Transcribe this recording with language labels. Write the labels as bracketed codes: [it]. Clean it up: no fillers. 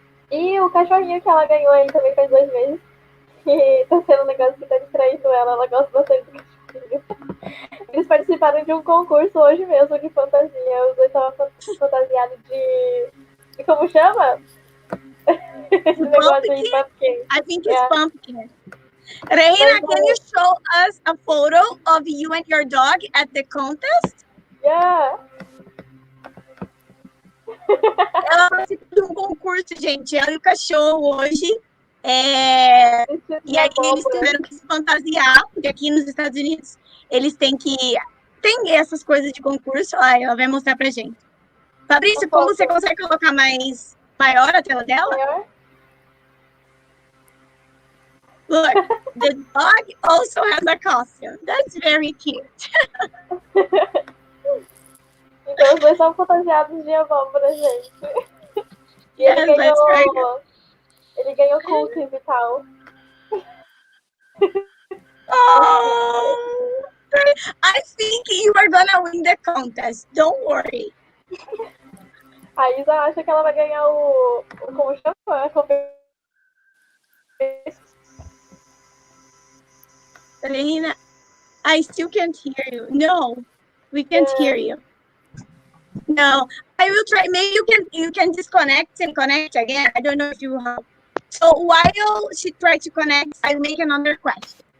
[pt] E o cachorrinho que ela ganhou aí também faz 2 meses, que tá sendo um negócio que tá distraindo ela gosta bastante do cachorrinho. Eles participaram de um concurso hoje mesmo de fantasia. Os dois estavam fantasiados de. Como chama? Esse negócio aí, pumpkin. [en] I think it's pumpkin. Reina, can you show us a photo of you and your dog at the contest? Yeah. [pt] Ela participou de um concurso, gente. Ela e o cachorro hoje. E aí eles tiveram que se fantasiar, porque aqui nos Estados Unidos eles têm que. Tem essas coisas de concurso. Ela vai mostrar pra gente. Fabrício, como você consegue colocar mais maior a tela dela? Maior? [en] Look, the dog also has a costume. That's very cute. [pt] Então os dois estavam fantasiados de abóbora, gente. E ele ganhou cookies e tal. [en] Oh, I think you are gonna win the contest. Don't worry. [pt] A Isa acha que ela vai ganhar o como chama? [en] Selena, I still can't hear you. No, we can't hear you. No, I will try. Maybe you can disconnect and connect again. I don't know if you have. So while she tries to connect, I'll make another question.